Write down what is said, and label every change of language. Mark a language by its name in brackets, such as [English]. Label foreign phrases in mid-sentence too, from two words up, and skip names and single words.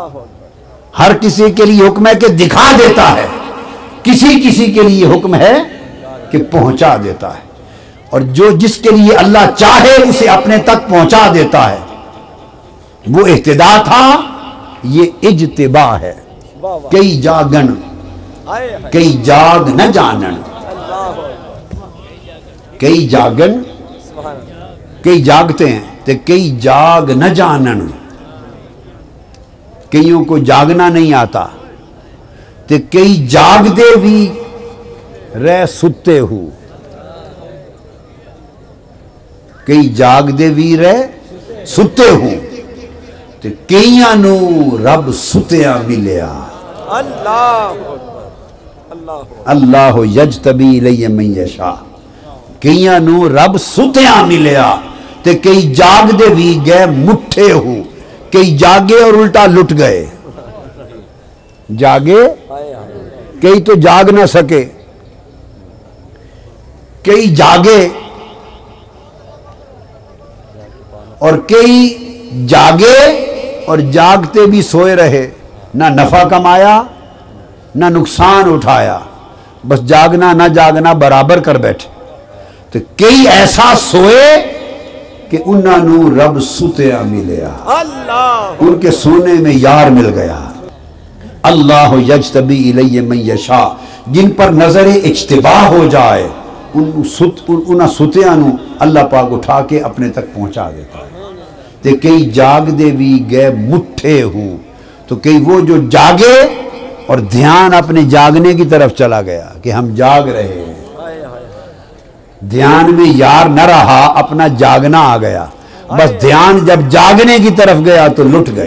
[Urdu] ہر کسی کے لیے حکم ہے کہ دکھا دیتا ہے، کسی کسی کے لیے حکم ہے کہ پہنچا دیتا ہے، اور جو جس کے لیے اللہ چاہے اسے اپنے تک پہنچا دیتا ہے۔ وہ اہتدا تھا، یہ اجتباع ہے۔ [Punjabi] کئی جاگن کئی جاگ نہ جانن، کئی جاگن [Urdu] کئی جاگتے ہیں [Punjabi] تو کئی جاگ نہ جانن، [Urdu] کئیوں کو جاگنا نہیں آتا [Punjabi] تو کئی جاگ دے بھی رہ ستے ہو، کئی جاگ دے بھی رہ ستے ہو تو کئیاں نو رب ستیاں ملیا۔ [Arabic] اللہ یجتبی الیہ من یشاء، [Punjabi] کئیاں نو رب ستیاں ملیا تے کئی جاگ دے بھی گئے مٹھے ہو، کئی جاگے اور الٹا لٹ گئے۔ [Urdu] جاگے کئی تو جاگ نہ سکے، کئی جاگے اور کئی جاگے اور جاگتے بھی سوئے رہے، نہ نفع کمایا نہ نقصان اٹھایا، بس جاگنا نہ جاگنا برابر کر بیٹھے۔ [Punjabi] تو کئی ایسا سوئے کہ انہاں نو رب ستیا ملیا، [Urdu] ان کے سونے میں یار مل گیا۔ [Arabic] اللہ یجتبی الیہ من یشاء، [Urdu] جن پر نظر اجتباع ہو جائے انہاں ستیاں نو اللہ پاک اٹھا کے اپنے تک پہنچا دیتا ہے۔ [Punjabi] تے کئی جاگ دے بھی گئے مٹھے ہوں، [Urdu] تو کئی وہ جو جاگے اور دھیان اپنے جاگنے کی طرف چلا گیا کہ ہم جاگ رہے ہیں، دھیان میں یار نہ رہا، اپنا جاگنا آ گیا، بس دھیان جب جاگنے کی طرف گیا تو لٹ گئے۔